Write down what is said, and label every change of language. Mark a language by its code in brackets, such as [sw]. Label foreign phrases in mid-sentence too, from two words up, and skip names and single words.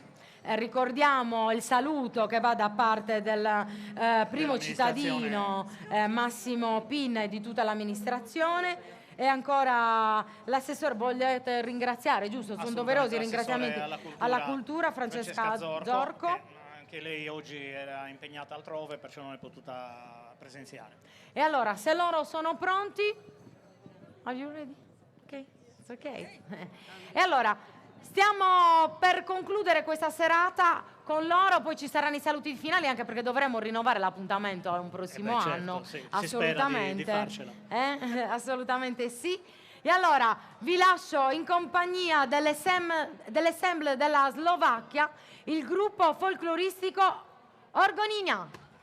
[it] Ricordiamo il saluto che va da parte del primo cittadino Massimo Pinna e di tutta l'amministrazione. E ancora l'assessore, volete ringraziare, giusto? Sono doverosi i ringraziamenti alla cultura Francesca Zorco. Anche lei oggi era impegnata altrove, perciò non è potuta presenziare. E allora, se loro sono pronti, [en] are you ready? Ok, it's ok. [it] E allora, stiamo per concludere questa serata con loro, poi ci saranno i saluti finali, anche perché dovremo rinnovare l'appuntamento a un prossimo anno. Sì, assolutamente. Si spera di farcela. Assolutamente sì. E allora vi lascio in compagnia dell'Ensemble della Slovacchia, il gruppo folcloristico Orgonina.